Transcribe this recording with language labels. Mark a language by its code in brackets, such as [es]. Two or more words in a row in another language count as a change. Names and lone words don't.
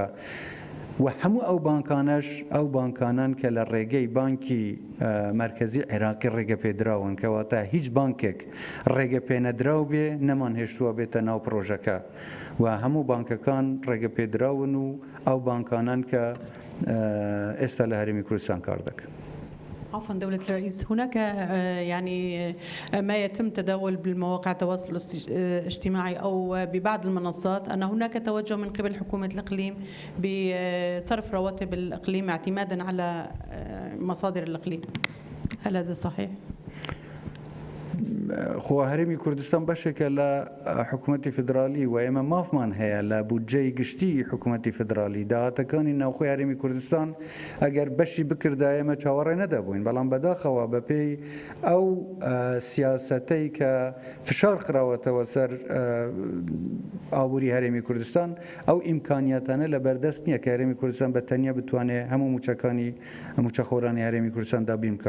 [ckb] و هەموو ئەو بانکانەش ئەو بانکانان کە لە ڕێگەی بانکی مرکزی عێراقی ڕێگە پێدراون، کەواتە هیچ بانکێک ڕێگە پێنەدراو بێ نەمان هێشتووە بێتە ناو پرۆژەکە و هەموو بانکەکان ڕێگە پێدراون و ئەو بانکانان کە ئێستا لە هەرێمی کوردستان کار دەکەن. [ar] عفوا دولة الرئيس، هناك يعني ما يتم تداول بالمواقع التواصل الاجتماعي أو ببعض المنصات أن هناك توجه من قبل حكومة الإقليم بصرف رواتب الإقليم اعتمادا على مصادر الإقليم، هل هذا صحيح؟ [ckb] خۆ هەرێمی کوردستان بەشێکە لە حکوومەتی فدرالی و ئێمە مافمان هەیە لە بودجەی گشتی حکوومەتی فدرالی. داهاتەکانی ناوخۆی هەرێمی کوردستان ئەگەر بەشی بکردا ئێمە چاوەڕێ نەدەبووین، بەڵام بەداخەوە بەپێی ئەو سیاسەتەی کە فشار خراوەتەوە سەر ئابووری هەرێمی کوردستان ئەو ئیمکانیاتانە لە بەردەست نییە کە هەرێمی کوردستان بە تەنیا بتوانێت هەموو موچەکانی موچەخۆرانی هەرێمی کوردستان دابین بکە.